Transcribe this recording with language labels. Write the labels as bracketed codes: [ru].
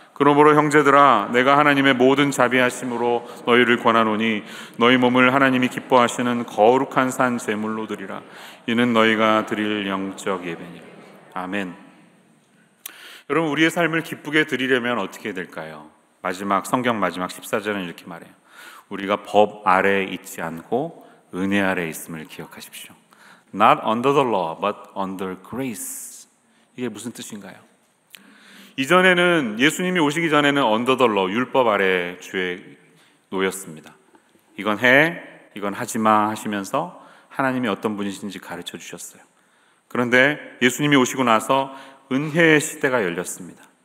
[ko] 그러므로 형제들아, 내가 하나님의 모든 자비하심으로 너희를 권하노니 너희 몸을 하나님이 기뻐하시는 거룩한 산 제물로 드리라. 이는 너희가 드릴 영적 예배니라. 아멘. 여러분, 우리의 삶을 기쁘게 드리려면 어떻게 될까요? 성경 마지막 14절은 이렇게 말해요. 우리가 법 아래에 있지 않고 은혜 아래에 있음을 기억하십시오. [en] Not under the law, but under grace. [ko] 이게 무슨 뜻인가요? 이전에는, 예수님이 오시기 전에는 [en] under the law, [ko] 율법 아래 주에 놓였습니다. 이건 해, 이건 하지 마 하시면서 하나님이 어떤 분이신지 가르쳐 주셨어요. 그런데 예수님이 오시고 나서 은혜의 시대가 열렸습니다.